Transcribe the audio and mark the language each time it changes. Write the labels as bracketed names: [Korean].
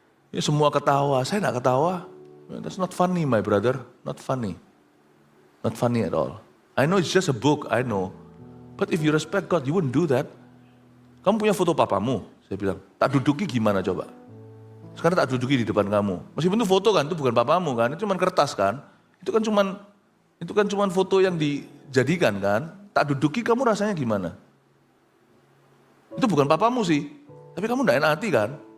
[Indonesian] Ya semua ketawa, saya nggak ketawa. [English] That's not funny, my brother, not funny at all. I know it's just a book, I know, but if you respect God, you wouldn't do that. [Indonesian] Kamu punya foto papamu? Saya bilang, tak duduki gimana coba? Sekarang tak duduki di depan kamu. Meskipun itu foto kan, itu bukan papamu kan, itu cuma kertas kan. Itu kan cuma foto yang dijadikan kan. Tak duduki kamu rasanya gimana? Itu bukan papamu sih, tapi kamu enggak enak hati kan?